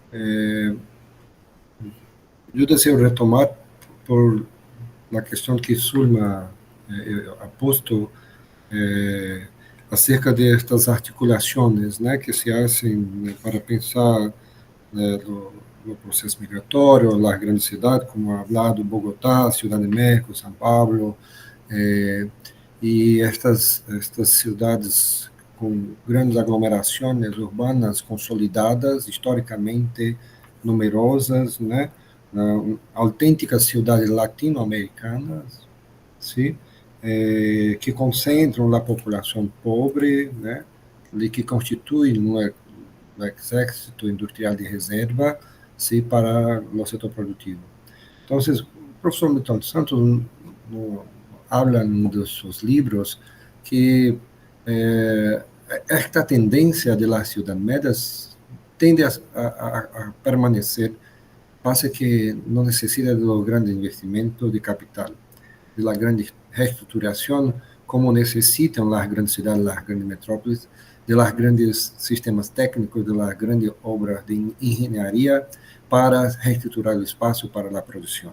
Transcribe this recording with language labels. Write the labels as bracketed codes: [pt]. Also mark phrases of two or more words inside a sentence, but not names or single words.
[es] Yo deseo retomar por la cuestión que Zulma ha puesto acerca de estas articulaciones, né, que se hacen para pensar [pt] no processo migratório, [es] las grandes cidades, como ha hablado Bogotá, Ciudad de México, [pt] São Paulo, e estas cidades com grandes aglomerações urbanas consolidadas, historicamente numerosas, né? Autênticas cidades latino-americanas, sim? Que concentram a população pobre, né? E que constituem um exército industrial de reserva, sí, para o setor produtivo. Então, o professor Milton Santos habla em um de seus livros que esta tendência de [es] las ciudades médias [pt] tende a permanecer, [es] pasa que no necesita de los grandes investimentos de capital, de la grande reestruturación, como necesitan las grandes ciudades, las grandes metrópolis, de los grandes sistemas técnicos, de las grandes obras de ingeniería para reestructurar el espacio para la producción.